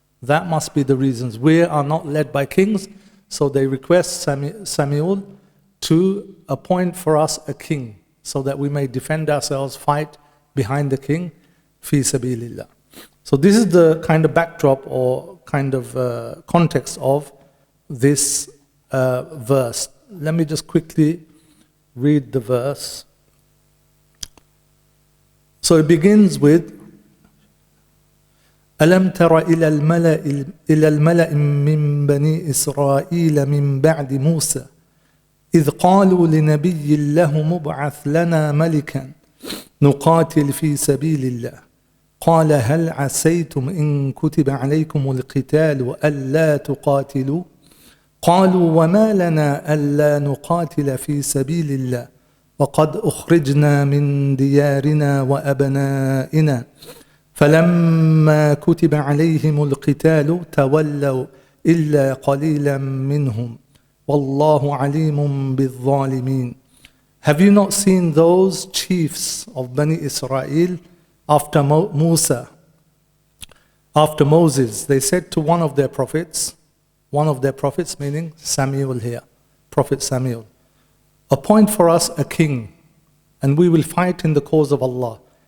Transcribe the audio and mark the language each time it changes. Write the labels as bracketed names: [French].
[English] That must be the reasons. We are not led by kings, so they request Samuel to appoint for us a king so that we may defend ourselves, fight behind the king, fi sabilillah. So this is the kind of backdrop or kind of context of this verse. Let me just quickly read the verse. So it begins with [Arabic] ألم تر إلى الملأ من بني إسرائيل من بعد موسى إذ قالوا لنبي له مبعث لنا ملكا نقاتل في سبيل الله قال هل عسيتم إن كتب عليكم القتال ألا تقاتلوا قالوا وما لنا ألا نقاتل في سبيل الله وقد أخرجنا من ديارنا وأبنائنا فلما كتب عليهم القتال تولوا إلا قليلا منهم والله عليم بالظالمين. [English] Have you not seen those chiefs of Bani Israel after Musa after Moses, they said to one of their prophets meaning Samuel here, Prophet Samuel, appoint for us a king, and we will fight in the cause of Allah.